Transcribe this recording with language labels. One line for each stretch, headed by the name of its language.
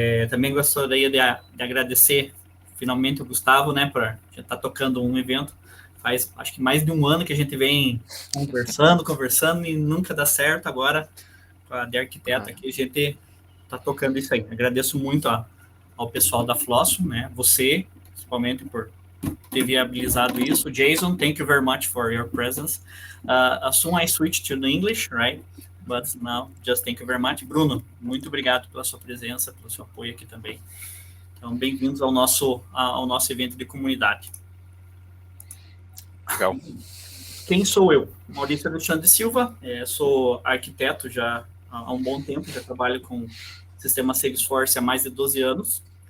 Portuguese: Também gostaria de agradecer, finalmente, o Gustavo, né, por já estar tocando um evento. Faz, acho que mais de um ano que a gente vem conversando e nunca dá certo. Agora, com a de arquiteto aqui, a gente está tocando isso aí. Agradeço muito ao pessoal da Flossum, né, você, principalmente, por ter viabilizado isso.
English: Jason, thank you very much for your presence. Soon I switch to the English, right? But now, just thank you very much.
Portuguese: Bruno, muito obrigado pela sua presença, pelo seu apoio aqui também. Então, bem-vindos ao nosso evento de comunidade. Legal. Quem sou eu? Maurício Alexandre Silva, sou arquiteto já há um bom tempo, já trabalho com sistema Salesforce há mais de 12 anos.